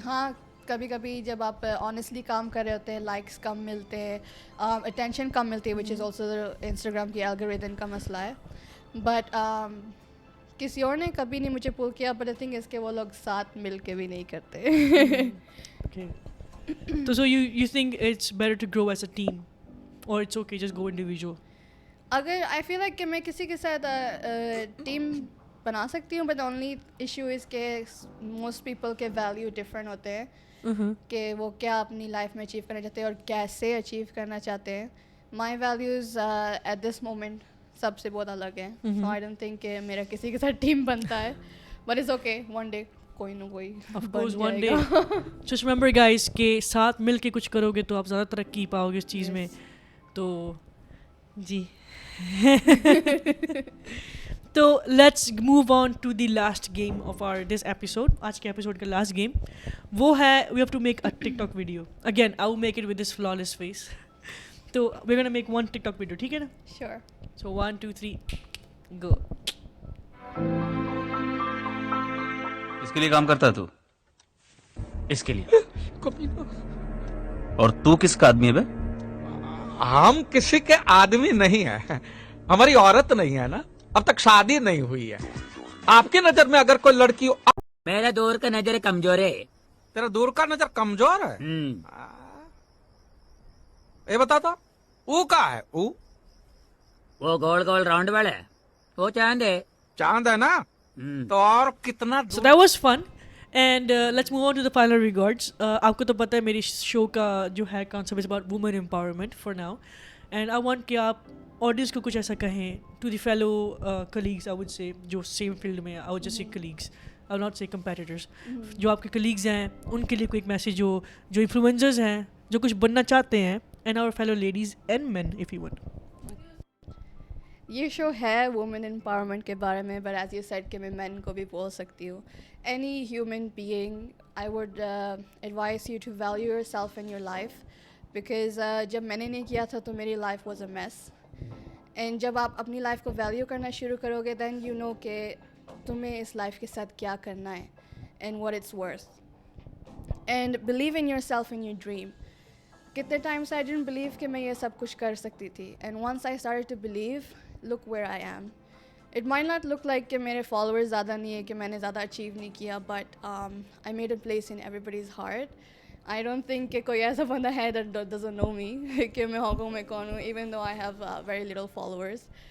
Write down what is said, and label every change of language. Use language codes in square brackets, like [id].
[hi] हाँ, कभी-कभी जब आप ऑनेस्टली काम कर रहे होते हैं, लाइक्स कम मिलते हैं, अटेंशन कम मिलती है, [en] which is also Instagram [hi] की एल्गोरिदम का मसला है। बट किसी और ने कभी नहीं मुझे पुल किया, [en] but I think [hi] इसके वो लोग साथ मिल के भी नहीं करते। [en] Okay. So you think it's better to grow as a team, or it's okay just go individual? [hi] अगर आई फील लाइक कि मैं किसी के साथ टीम बना सकती हूँ, [en] but only issue is [hi] के मोस्ट पीपल के वैल्यू डिफरेंट होते हैं कि वो क्या अपनी लाइफ में अचीव करना चाहते हैं और कैसे अचीव करना चाहते हैं. [en] my values at this moment [hi] सबसे बहुत अलग हैं. सो आई डोंट थिंक कि मेरा किसी के साथ टीम बनता है, [en] but it's okay, one day [hi] कोई ना कोई [en] Of [hi] बन [en] course, one day. [hi] जाएगा. [en] Just remember guys [hi] कि साथ मिल के कुछ करोगे तो आप ज़्यादा तरक्की पाओगे इस चीज़ में. तो जी. तो [en] let's move on to the last game of our this episode. [hi] आज के episode का last game वो है [en] we have to make a TikTok video. Again, I will make it with this flawless face. [hi] तो [en] we're gonna make one TikTok video, [hi] ठीक है ना? [en] Sure. So 1, 2, 3, go. [hi] इसके लिए काम करता है तू? इसके लिए और तू किसका आदमी है बे? हम किसी के आदमी नहीं है, हमारी औरत नहीं है ना, अब तक शादी नहीं हुई है. आपकी नजर में अगर कोई लड़की हो, मेरा दूर का नजर कमजोर है. तेरा दूर का नजर कमजोर है. ये बता था वो का है? वो गोल गोल राउंड वाला है, वो चांद है. चांद है ना, तो और कितना [en] So that was fun. And let's move on to the final regards. [hi] आपको तो पता है मेरी शो का जो है [en] concept is about women empowerment for now. And I want [hi] कि आप audience को कुछ ऐसा कहें [en] to the fellow colleagues, I would say, [hi] जो same field में, [en] I would just say colleagues. I will not say competitors. [hi] जो आपके colleagues हैं, उनके लिए कोई एक message हो, जो influencers हैं, जो कुछ बनना चाहते हैं, [en] and our fellow ladies and men if you want. [hi] ये शो है वुमेन एम्पावरमेंट के बारे में, [en] but as you said [hi] कि मैं मैन को भी बोल सकती हूँ. [en] any human being, I would advice you to value your self in your life, [hi] because जब मैंने नहीं किया था तो मेरी life was a mess. And जब आप अपनी लाइफ को वैल्यू करना शुरू करोगे, [en] then you know [hi] कि तुम्हें इस लाइफ के साथ क्या करना है [en] And what it's worth. And believe in yourself in your dream. [hi] कितने टाइम से आई डिडंट बिलीव कि मैं ये सब कुछ कर सकती थी, and once I started to believe, [en] look where I am. It might not look like [hi] कि मेरे followers ज़्यादा नहीं है, कि मैंने ज़्यादा achieve नहीं किया, [en] but I made a place in everybody's heart. I don't think [hi] कि कोई ऐसा बंदा है [en] that doesn't know me [hi] कि मैं हांगकांग में कौन हूँ, [en] even though I have very little followers.